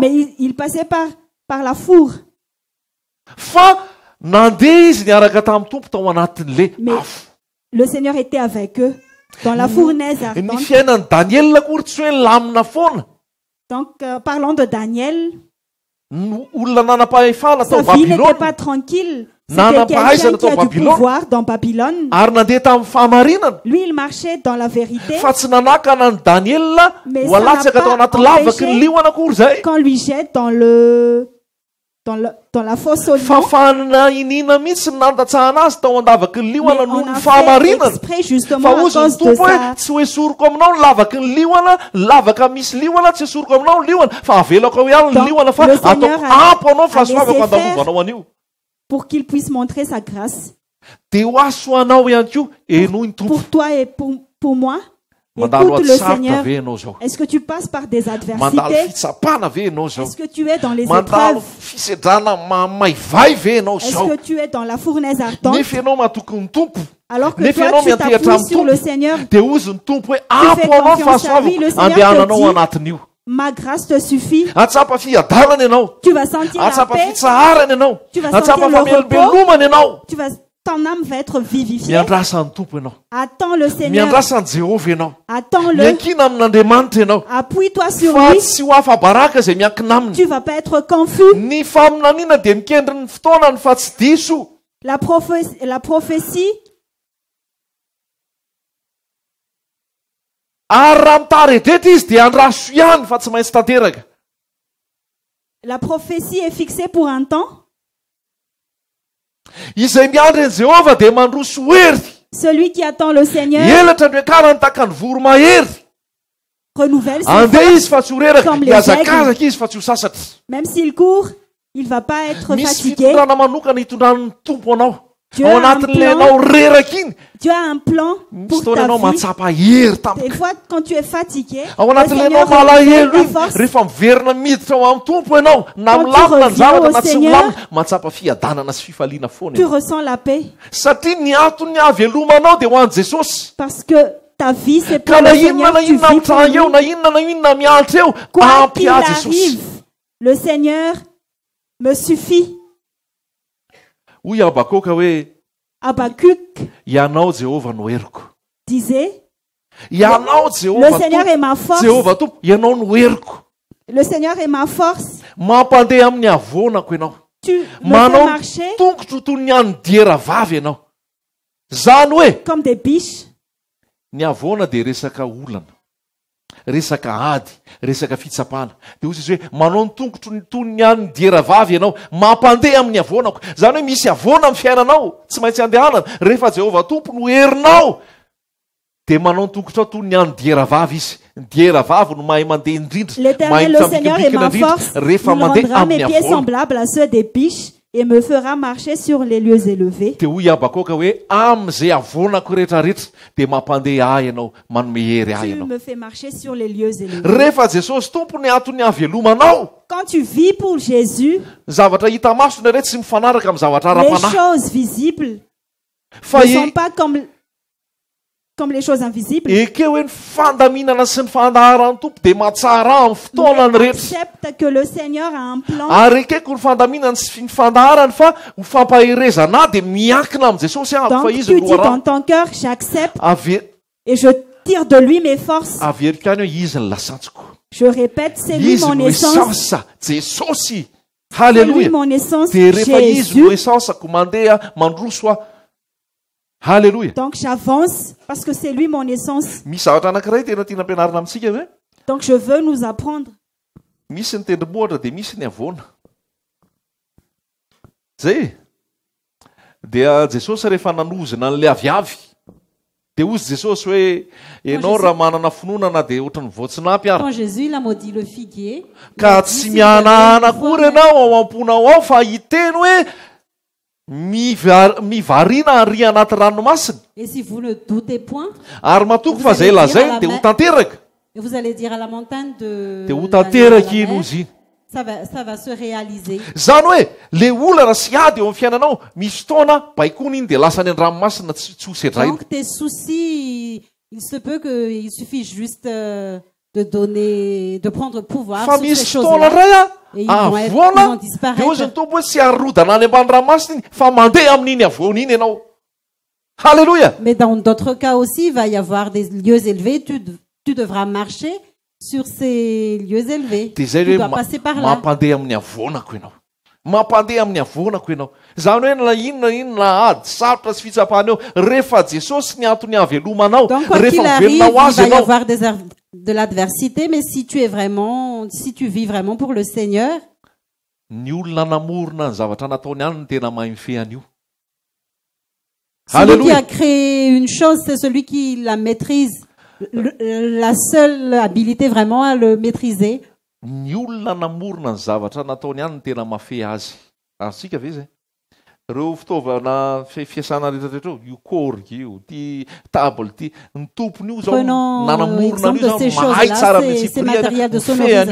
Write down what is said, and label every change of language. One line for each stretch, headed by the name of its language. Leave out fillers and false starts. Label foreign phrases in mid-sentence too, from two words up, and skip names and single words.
French: mais il passait par la four.
Malagasy: Fa nandeha izy niaraka tamin'ny tompo tao anatin'le
French: Mais
Malagasy: afo.
French: le Seigneur était avec eux dans la fournaise
Malagasy: Ny
French: ardente.
Malagasy: fiainan'ny Daniel akory tsy hoe lamina foana.
French: Donc parlons de Daniel.
Malagasy: Olona nanam-pahefana
French: Sa
Malagasy: tao
French: vie n'était
Malagasy: Babylone
French: pas tranquille.
Malagasy: Nana
French: C'était
Malagasy: pahaizana
French: quelqu'un qui
Malagasy: tao
French: a du
Malagasy: Babylone.
French: pouvoir dans Babylone.
Malagasy: ary nandeha tamin'ny fahamarinana.
French: Lui, il marchait dans la vérité.
Malagasy: Fa tsy nanakana ny Daniel
French: Mais
Malagasy: ho
French: ça
Malagasy: alatsaka
French: n'a
Malagasy: tao
French: pas
Malagasy: anaty lavaky ny
French: empêché
Malagasy: liona akory zay.
French: Quand lui jette dans la fosse au
Malagasy: Fa
French: lion.
Malagasy: fanina inina mihitsy ny nandatsahana azy tao andavaky ny
French: Mais
Malagasy: liona
French: on
Malagasy: noho ny
French: a fait
Malagasy: fahamarinana.
French: exprès justement
Malagasy: Fa
French: à
Malagasy: ozy ny
French: cause de
Malagasy: tompo hoe
French: ça.
Malagasy: tsy hoe soroko aminao ny lavaky ny liona, lavaka misy liona tsy soroko aminao ny liona, fa avelako ao ihany ny
French: Donc,
Malagasy: liona fa
French: le
Malagasy: ataoko
French: Seigneur a-
Malagasy: ampy anao fa
French: a
Malagasy: hasoavako
French: laissé
Malagasy: andalovanao anio.
French: Pour qu'il puisse montrer sa grâce.
Malagasy: Dia ho asoanao ihany koa enoho ny tompo.
French: Pour toi et pour moi.
Malagasy: Mandalo
French: Écoute le
Malagasy: atsarotra
French: Seigneur.
Malagasy: ve ianao zao?
French: Est-ce que tu passes par des
Malagasy: Mandalo
French: adversités?
Malagasy: fitsapana ve ianao zao?
French: Est-ce que tu es dans les
Malagasy: Mandalo
French: épreuves?
Malagasy: fisedrana maivay ve ianao
French: Est-ce
Malagasy: zao?
French: que tu es dans la fournaise ardente?
Malagasy: Nefa ianao mahatoky ny tompo.
French: Alors que
Malagasy: Nefa
French: toi,
Malagasy: ianao
French: tu
Malagasy: miantehatra
French: t'appuies
Malagasy: amin'ny
French: sur le
Malagasy: tompo.
French: Seigneur.
Malagasy: Dia ozy ny tompo hoe
French: fais
Malagasy: ampy anao ny
French: confiance à lui.
Malagasy: fahasoavako
French: Le Seigneur
Malagasy: andehananao
French: te dit-
Malagasy: anatin'io.
French: Ma grâce te suffit.
Malagasy: Atsapa fiadarana ianao.
French: Tu vas sentir la
Malagasy: Atsapa
French: paix.
Malagasy: fitsaharana ianao.
French: Tu vas
Malagasy: Atsapa
French: sentir le
Malagasy: famelobelomana ianao.
French: Ton âme va être vivifiée.
Malagasy: Miandrasa ny tompo ianao.
French: Attends le Seigneur.
Malagasy: Miandrasa ny Jehovah ianao.
French: Attends-le.
Malagasy: Miankina amin'Andriamanitra ianao.
French: Appuie-toi sur
Malagasy: Fa
French: lui.
Malagasy: tsy ho afa-baraka izay miankina aminy.
French: Tu vas pas être confus.
Malagasy: Ny faminaniana dia mikendry ny fotoanany fa tsy diso.
French: La prophétie,
Malagasy: Ary raha mitaredety izy dia andraso ihany fa tsy maintsy tanteraka.
French: la prophétie est fixée pour un temps.
Malagasy: Izay miandry an'i Jehovah dia mandroso hery.
French: Celui qui attend le Seigneur
Malagasy: Elatra ny akarany taka ny voromahery.
French: renouvelle ses
Malagasy: Andeha
French: forces.
Malagasy: izy fa tsy ho reraka.
French: Comme les
Malagasy: Miazakazaka izy fa tsy ho sasatra.
French: Même s'il court, il va pas être
Malagasy: Misy
French: fatigué.
Malagasy: fitondrana manokana hitondran'ny tompo anao.
French: Dieu
Malagasy: Ao
French: a un
Malagasy: anatin'ilay
French: plan.
Malagasy: anao reraka iny.
French: Dieu a un plan
Malagasy: Misy
French: pour
Malagasy: fotoana
French: ta
Malagasy: anao
French: vie.
Malagasy: mahatsapa hery
French: Des
Malagasy: tampoka.
French: fois, quand tu es fatigué,
Malagasy: Ao
French: le
Malagasy: anatin'ilay anao
French: Seigneur
Malagasy: malahelo
French: renouvelle
Malagasy: iny.
French: ta force.
Malagasy: Rehefa miverina miditra ao amin'ny tompo ianao. Na
French: Quand tu
Malagasy: milamina ny
French: reviens
Malagasy: zavatra
French: au
Malagasy: na tsy
French: Seigneur,
Malagasy: milamina. Mahatsapa fiadanana sy fifaliana foana
French: Tu
Malagasy: ianao.
French: ressens la paix
Malagasy: Satria ny antony avelomanao dia ho an'i Jesosy.
French: parce que ta vie, c'est pour
Malagasy: Ka
French: le
Malagasy: na inona
French: Seigneur.
Malagasy: na
French: Tu
Malagasy: inona
French: vis pour
Malagasy: mitranga eo,
French: lui.
Malagasy: na inona mialatra eo,
French: Quoi
Malagasy: ampy
French: qu'il
Malagasy: ahy Jesosy.
French: arrive, le Seigneur me suffit.
Malagasy: Hoy Abakoka hoe
French: Habakkuk
Malagasy: ianao Jehova no heriko.
French: disait,
Malagasy: Ianao
French: le
Malagasy: Jehova
French: Seigneur est ma
Malagasy: tompo.
French: force,
Malagasy: Jehova tompo, ianao no heriko.
French: le Seigneur est ma force.
Malagasy: Mampandeha amin'ny avonako ianao.
French: Tu me fais
Malagasy: Manao
French: marcher
Malagasy: tongotro toy ny any diera vavy ianao. Zany hoe
French: comme des biches.
Malagasy: ny avona dia resaka olana, resaka ady, resaka fitsapana. Dia ozy izy hoe manao ny tongotro ny toy ny any diera vavy ianao, mampandeha amin'ny avonako. Zany hoe misy avona amin'ny fiainanao, tsy maintsy andehanana. Rehefa Jehova tompo no herinao, dia manao ny tongotro toy ny any diera vavy izy. Ny diera vavy no mahay mandeha indrindra,
French: L'Éternel, le Seigneur est ma force. Il
Malagasy: rehefa mandeha
French: rendra mes
Malagasy: amin'ny
French: pieds
Malagasy: avona.
French: semblables à ceux des biches et me fera marcher sur les lieux élevés.
Malagasy: Dia hoy Abakoka hoe amin'izay avonako rehetrarehetra dia mampandeha ahy ianao, manome hery ahy
French: Tu
Malagasy: ianao.
French: me fais marcher sur les lieux élevés.
Malagasy: Rehefa Jesosy tompo ny antony havelomanao,
French: Quand tu vis pour Jésus,
Malagasy: zavatra hita masona rehetra tsy mifanaraka amin'ny zavatra
French: les
Malagasy: ara-panahy.
French: choses visibles
Malagasy: Fa
French: ne sont pas comme les choses invisibles.
Malagasy: ekeo hoe ny fandaminana sy ny fandaharan'ny tompo dia mahatsara amin'ny fotoanany
French: Mais
Malagasy: rehetra.
French: accepte que le Seigneur a un plan.
Malagasy: Ary ekeko ny fandaminana sy ny fandaharany fa ho fampaherezana dia miankina amin'ny Jesosy aho
French: Donc
Malagasy: fa izy
French: tu
Malagasy: no
French: dis dans
Malagasy: loharano.
French: ton cœur, j'accepte
Malagasy: Averiko
French: et je tire de lui mes forces.
Malagasy: any hoe izy ny lasantsiko.
French: Je répète, c'est lui
Malagasy: Izy
French: mon
Malagasy: no
French: essence.
Malagasy: esansa Jesosy.
French: C'est lui
Malagasy: Halleluja.
French: mon essence,
Malagasy: Dia rehefa izy no
French: Jésus.
Malagasy: esansako mandeha mandroso aho. Halleluja.
French: Donc j'avance parce que c'est lui mon essence.
Malagasy: Misy zavatra anankiray tena tiana ampianarina amintsika hoe
French: Donc je veux nous apprendre.
Malagasy: misy ny tendrimohatra dia misy ny avona. Zay. Dia Jesosy rehefa nanozina an'ilay aviavy, dia ozy Jesosy hoe ianao raha manana finoana dia ohatran'ny voatsinampy ary.
French: Quand Jésus il a maudit le figuier, il
Malagasy: Ka
French: a dit,
Malagasy: tsy
French: si vous
Malagasy: mihanahana
French: avez une
Malagasy: akory
French: foi,
Malagasy: ianao ao am-ponao ao fa hiteny hoe mivariana ary anaty ranomasina.
French: et si vous ne doutez point,
Malagasy: Ary matoko fa zay lazainy dia ho tanteraka.
French: et vous allez dire à la montagne de
Malagasy: Dia ho
French: d'aller à la
Malagasy: tanteraka
French: mer,
Malagasy: iny ozy iny.
French: ça va se réaliser.
Malagasy: Zany hoe le olana sy ady eo amin'ny fiainanao misy fotoana baikony iny dia lasa any an-dranomasina tsy ho sedraina.
French: Donc tes soucis, il se peut qu'il suffit juste de prendre pouvoir
Malagasy: Fa
French: sur ces
Malagasy: misy fotoana
French: choses-là.
Malagasy: ray
French: Et ils vont
Malagasy: avoana
French: disparaître.
Malagasy: dia ozy ny tompo hoe tsy harodana any ambany ranomasina iny fa mandeha amin'iny avoana iny ianao. Halleluja.
French: Mais dans d'autres cas aussi, il va y avoir des lieux élevés. Tu devras marcher sur ces lieux élevés.
Malagasy: Dia zay
French: Tu
Malagasy: hoe
French: dois passer par là.
Malagasy: mampandeha amin'ny avonako ianao. Mampandeha amin'ny avonako ianao. Zany hoe na inona ady sarotra sy fitsapahana eo rehefa Jesosy ny antony havelomanao,
French: Donc, quoi qu'il
Malagasy: rehefa
French: arrive, il
Malagasy: mivelona ho azy
French: va y
Malagasy: ianao.
French: avoir de l'adversité, mais si tu vis vraiment pour le Seigneur,
Malagasy: Ny olona namorona ny zavatra nataony ihany no tena mahay mifehany io.
French: celui qui Alléluia. a créé une chose, c'est celui qui la maîtrise. La seule habilité vraiment à le maîtriser.
Malagasy: Ny olona namorona ny zavatra nataony ihany no tena mafehy azy. Azontsika ve zay? Ireo fitaovana fiasana rehetrarehetra io korika io, ty table ty, ny tompony io zao
French: Prenons
Malagasy: nanamorona
French: exemple de
Malagasy: an'io
French: ces
Malagasy: zao mahay
French: choses-là,
Malagasy: tsara
French: ces matériels de
Malagasy: mifehany io sy